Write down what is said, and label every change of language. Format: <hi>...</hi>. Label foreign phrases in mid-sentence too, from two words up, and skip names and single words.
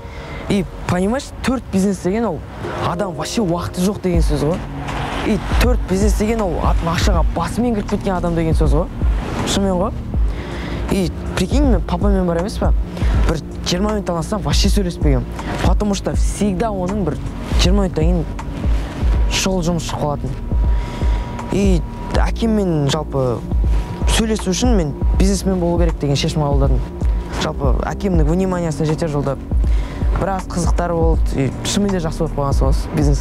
<ru>И, понимаешь,</ru> <kk>4 бизнес деген ол адам вообще уақыты жоқ деген сөз ғой. И 4 бизнес деген ол ақшаға басымен кіріп кеткен адам деген сөз ғой. Шынымен ғой.</kk> <ru>И, прикинь,</ru> <kk>мен папамен бар емес па? Бір 20 минуттан астам вообще сөйлеспегем.</kk> <ru>Потому что всегда</ru> <kk>оның бір 20 минуттан кейін шұғыл жұмыс шығып қалатын. И әкеммен жалпы сөйлесу үшін мен бизнесмен болу керек деген шешім қабылдадым. Жалпы әкемнің вниманиясына жетер жолда біраз қызықтар болды. Шынымен де жақсы болып қойған сол бизнес.</kk>